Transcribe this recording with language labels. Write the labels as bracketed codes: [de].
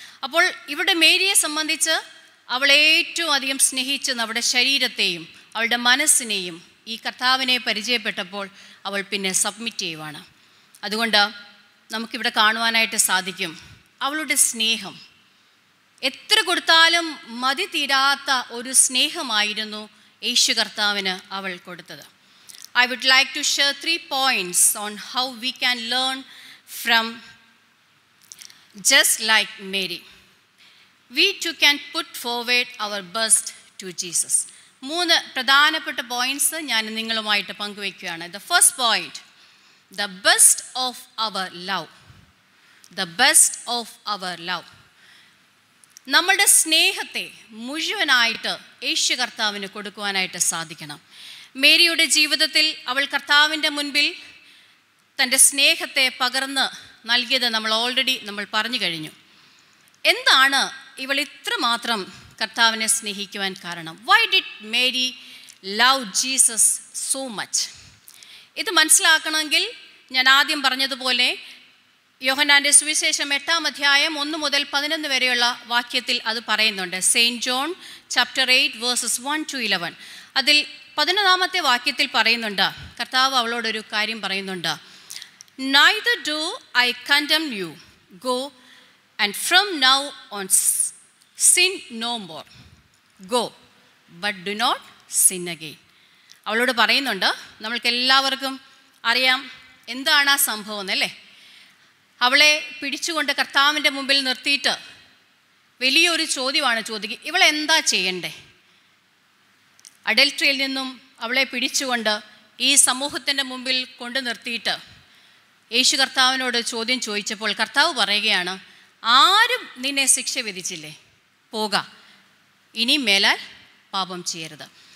[ml] അപ്പോൾ ഇവിടെ മേരിയെ സംബന്ധിച്ച് അവൾ ഏറ്റവും അധികം സ്നേഹിച്ചത് അവളുടെ ശരീരത്തെയും അവളുടെ മനസ്സിനെയും ഈ കർത്താവിനെ പരിചയപ്പെട്ടപ്പോൾ അവൾ പിന്നെ സബ്മിറ്റ് ചെയ്യുവാണ്. അതുകൊണ്ട് നമുക്കിവിടെ കാണുവാനായിട്ട് സാധിക്കും അവളുടെ സ്നേഹം. എത്ര കൊടുത്താലും മതി തീരാത്ത ഒരു സ്നേഹമായിരുന്നു യേശു കർത്താവിന് അവൾ കൊടുത്തത്. [en] I would like to share 3 points on how we can learn from just like Mary. We too can put forward our best to Jesus. [ml] 3 പ്രധാനപ്പെട്ട പോയിന്റ്സ് ഞാൻ നിങ്ങളുമായിട്ട് പങ്കുവയ്ക്കുകയാണ്. [en] The first point, the best of our love. The best of our love. [ml] നമ്മളുടെ സ്നേഹത്തെ മുഴുവനായിട്ട് യേശു കർത്താവിന് കൊടുക്കുവാനായിട്ട് സാധിക്കണം. മേരിയുടെ ജീവിതത്തിൽ അവൾ കർത്താവിൻ്റെ മുൻപിൽ തൻ്റെ സ്നേഹത്തെ പകർന്ന് നൽകിയത് നമ്മൾ പറഞ്ഞു കഴിഞ്ഞു. എന്താണ് ഇവൾ ഇത്രമാത്രം കർത്താവിനെ സ്നേഹിക്കുവാൻ കാരണം? [en] Why did Mary love Jesus so much? [ml] ഇത് മനസ്സിലാക്കണമെങ്കിൽ ഞാൻ ആദ്യം പറഞ്ഞതുപോലെ യോഹന്നാൻ്റെ സുവിശേഷം 8-ാം അധ്യായം 1 മുതൽ 11 വരെയുള്ള വാക്യത്തിൽ അത് പറയുന്നുണ്ട്. [en] Saint John chapter 8 verses 1 to 11. [ml] അതിൽ 11-ാമത്തെ വാക്യത്തിൽ പറയുന്നുണ്ട്, കർത്താവ് അവളോടൊരു കാര്യം പറയുന്നുണ്ട്. [en] Neither do I condemn you. Go, and from now on sin no more. Go, but do not sin again. [ml] അവളോട് പറയുന്നുണ്ട്. നമ്മൾക്ക് എല്ലാവർക്കും അറിയാം എന്താണ് ആ സംഭവം എന്നല്ലേ. അവളെ പിടിച്ചുകൊണ്ട് കർത്താവിൻ്റെ മുമ്പിൽ നിർത്തിയിട്ട് വലിയൊരു ചോദ്യമാണ് ചോദിക്കുക, ഇവളെന്താ ചെയ്യണ്ടേ? അഡൽട്ടറിയിൽ നിന്നും അവളെ പിടിച്ചുകൊണ്ട് ഈ സമൂഹത്തിൻ്റെ മുമ്പിൽ കൊണ്ടു നിർത്തിയിട്ട് യേശു കർത്താവിനോട് ചോദ്യം ചോദിച്ചപ്പോൾ കർത്താവ് പറയുകയാണ്, ആരും നിന്നെ ശിക്ഷ വിധിച്ചില്ലേ, പോക, ഇനി മേലാൽ പാപം ചെയ്യരുത്.